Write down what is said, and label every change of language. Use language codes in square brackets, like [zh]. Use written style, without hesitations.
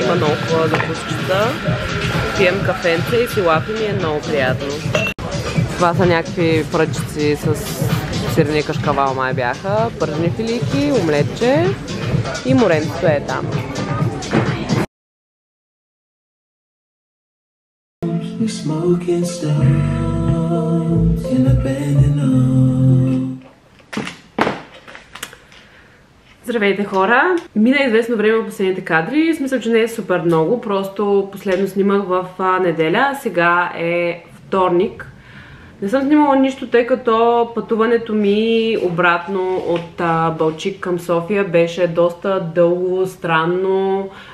[bg] Има много хубава закускчица. Пием кафенце и си лапим и е много приятно. Това са някакви пръчици с сирени кашкавал май бяха, пържени филийки, омлетче и моренцето е там. [en] Smoking stones in a abandoned home. [bg] Здравейте хора! Мина известно време от последните кадри, в смисъл, че не е супер много, просто последно снимах в неделя, сега е вторник. Не съм снимала нищо, тъй като пътуването ми обратно от Балчик към София беше доста дълго, странно.